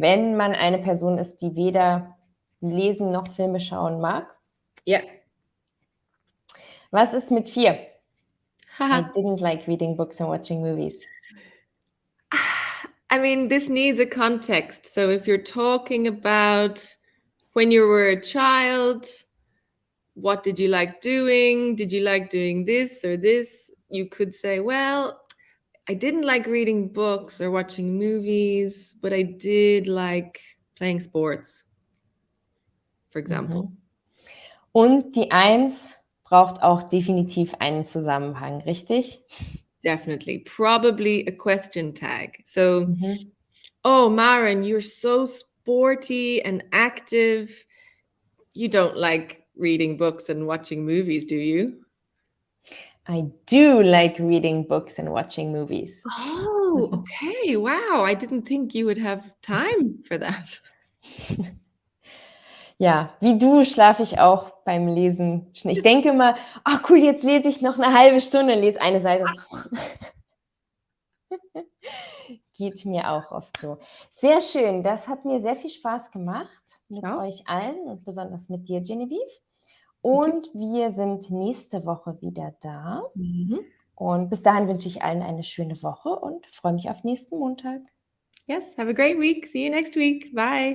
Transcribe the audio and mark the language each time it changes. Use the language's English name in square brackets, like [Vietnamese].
[German] Wenn man eine Person ist, die weder lesen noch Filme schauen mag. Ja. Was ist mit 4? I Haha. [English] didn't like reading books and watching movies. I mean, this needs a context. So if you're talking about when you were a child, what did you like doing? Did you like doing this or this? You could say, well, I didn't like reading books or watching movies, but I did like playing sports, for example. [German] Und die 1 braucht auch definitiv einen Zusammenhang, richtig? [English] Definitely. Probably a question tag. So, oh, Maren, you're so sporty and active. You don't like reading books and watching movies, do you? I do like reading books and watching movies. Oh, okay. Wow. I didn't think you would have time for that. [German] Ja, wie du schlafe ich auch beim Lesen. Ich denke immer, ach cool, jetzt lese ich noch eine halbe Stunde, lese eine Seite. Geht mir auch oft so. Sehr schön, das hat mir sehr viel Spaß gemacht mit euch allen und besonders mit dir, Genevieve. Und wir sind nächste Woche wieder da. Und bis dahin wünsche ich allen eine schöne Woche und freue mich auf nächsten Montag. [English] Yes, have a great week. See you next week. Bye.